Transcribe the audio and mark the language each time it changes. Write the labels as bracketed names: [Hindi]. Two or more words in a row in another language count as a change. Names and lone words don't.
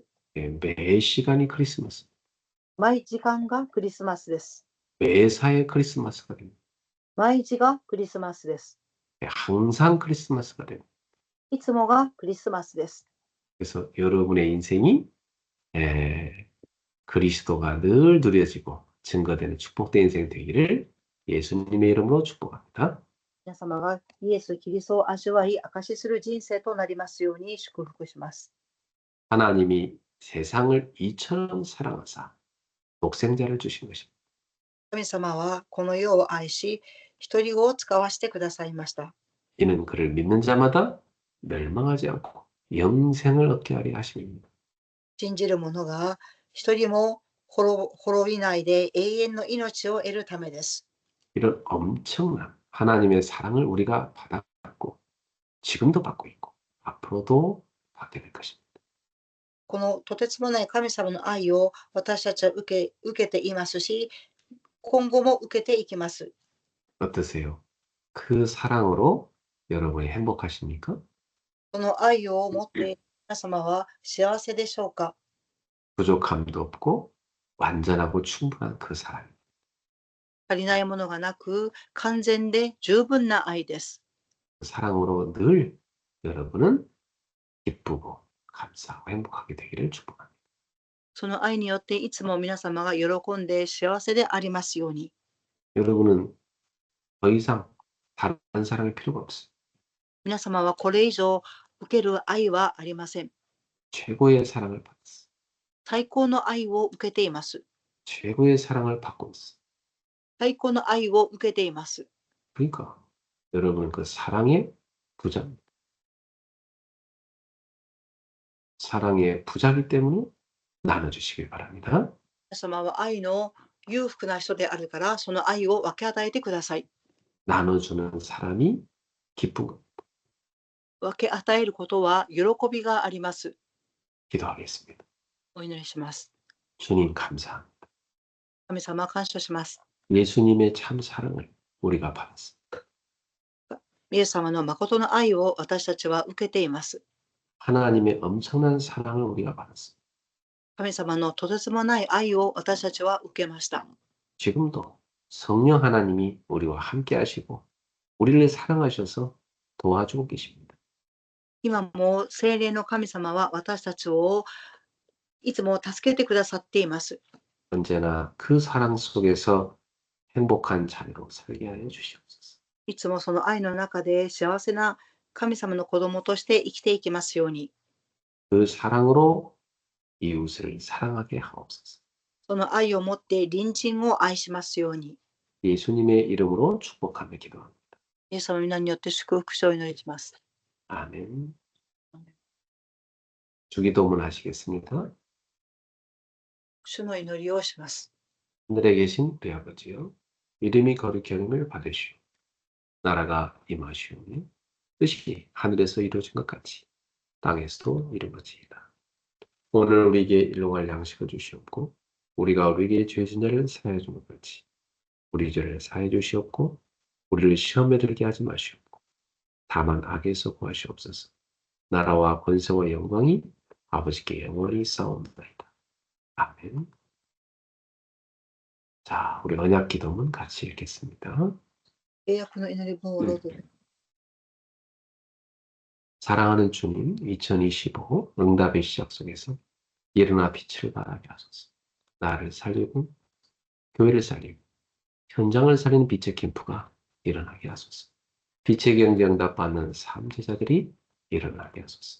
[Korean] 예, 매 시간이 크리스마스, [Japanese] 毎時間がクリスマスです。 [Korean] 매사에 크리스마스가 됩니다. [Japanese] 毎日がクリスマスです。 [Korean] 예, 항상 크리스마스가 됩니다. [Japanese] いつもがクリスマスです。 [Korean] 그래서 여러분의 인생이 그리스도가 늘 누려지고 증거되는 축복된 인생 되기를 예수님의 이름으로 축복합니다. [Japanese] 皆様がイエス・キリストを味わい、証しする人生となりますように祝福します。 [Korean] 하나님이 세상을 이처럼 사랑하사 독생자를 주신 것입니다. [Japanese] 神様はこの世を愛し、一人子を使わせてくださいました。 [Korean] 이는 그를 믿는 자마다 멸망하지 않고 영생을 얻게 하려 하심입니다. [Japanese] 信じる者が一人も滅びないで永遠の命を得るためです。 [Korean] 이런 엄청난 하나님의 사랑을 우리가 받았고 지금도 받고 있고 앞으로도 받게 될 것입니다. [Japanese] このとてつもない神様の愛を私たちは受けていますし、今後も受けていきます。 [Korean] 어떠세요? 그 사랑으로 여러분이 행복하십니까? [Japanese] この愛を持って皆様は幸せでしょうか？ [Korean] 부족함도 없고 완전하고 충분한 그 사랑. [Japanese] 足りないものがなく、完全で十分な愛です。 [Korean] 그 사랑으로 늘 여러분은 기쁘고 감사하고 행복하게 되기를 축복합니다. [Japanese] その愛によっていつも皆様が喜んで幸せでありますように。 [Korean] 여러분은 더 이상 다른 사랑이 필요가 없어요. [Japanese] 皆様はこれ以上受ける愛はありません。 [Korean] 최고의 사랑을 받았어요. [Japanese] 最高の愛を受けています。 [Korean] 최고의 사랑을 받고 있어요. [Japanese] 最高の愛を受けています。 [Korean] 그러니까 여러분은 그 사랑의 부자입니다. 사랑의 부자이기 때문에 나눠주시길 바랍니다. [Japanese] 皆様は愛の裕福な人であるから、その愛を分け与えてください。 [Korean] 나눠주는 사람이 기쁜 것. [Japanese] 分け与えることは喜びがあります。 [Korean] 기도하겠습니다. [Japanese] お祈りします。 [Korean] 주님 감사합니다. [Japanese] 神様感謝します。 [Korean] 예수님의 참 사랑을 우리가 받았습니다. [Japanese] イエス様の誠の愛を私たちは受けています。 [Korean] 하나님의 엄청난 사랑을 우리가 받았습니다. [Japanese] 神様のとてつもない愛を私たちは受けました。 [Korean] 지금도 성령 하나님이 우리와 함께 하시고 우리를 사랑하셔서 도와주고 계십니다. [Japanese] 今も聖霊の神様は私たちをいつも助けてくださっています。 [Korean] 언제나 그 사랑 속에서 행복한 자녀로 살게 하여 주시옵소서. [Japanese] いつもその愛の中で幸せな神様の子供として生きていきますように。 [Korean] 그 사랑으로 이웃을 사랑하게 하옵소서. [Japanese] その愛を持って隣人を愛しますように。 [Korean] 예수님의 이름으로 축복하며 기도합니다. [Japanese] イエス様の皆によって祝福をお祈りします。 [Korean] 아멘. 주기도문 하시겠습니다. [Japanese] 主の祈りをします。 [Korean] 하늘에 계신 우리 아버지여, 이름이 거룩히 여김을 받으시오. 나라가 임하시오니 뜻이 하늘에서 이루어진 것 같이 땅에서도 이루어지이다. 오늘 우리에게 일용할 양식을 주시옵고 우리가 우리에게 죄 진 자를 사하여 준 것 같이 우리 죄를 사하여 주시옵고 우리를 시험에 들게 하지 마시옵고 다만 악에서 구하시옵소서. 나라와 권세와 영광이 아버지께 영원히 싸움나이다. 아멘. 자, 우리 언약 기도문 같이 읽겠습니다. [Japanese] 契約の祈り文をどうぞ。 [Korean] 사랑하는 주님, 2025 응답의 시작 속에서 일어나 빛을 발하게 하소서. 나를 살리고 교회를 살리고 현장을 살리는 빛의 캠프가 일어나게 하소서. 빛의 경제 응답 받는 삼제자들이 일어나게 하소서.